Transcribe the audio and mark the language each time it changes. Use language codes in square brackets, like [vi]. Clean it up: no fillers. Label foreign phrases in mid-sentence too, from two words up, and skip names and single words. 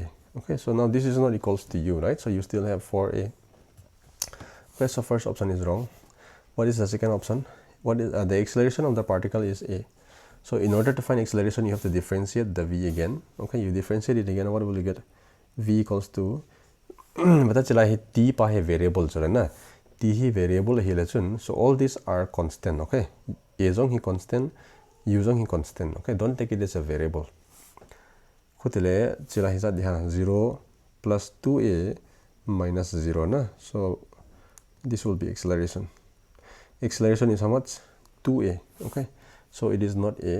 [en] Okay, so now this is not equals to u, right? So you still have 4a. Okay, so first option is wrong. What is the second option? What is the acceleration of the particle is a. So in order to find acceleration, you have to differentiate the v again. Okay, you differentiate it again. What will you get? V equals to [tcz] bata chila hi t pa hi variable chura na. T hi variable hi lechun. [en] So all these are constant. [tcz] Okay, a jong hi constant, u jong hi constant. Okay, [en] don't take it as a variable. [tcz] Kutile chila hi sa diha 0 plus 2a minus 0 na. [en] So this will be acceleration. Acceleration is how much? 2a. Okay, so it is not a.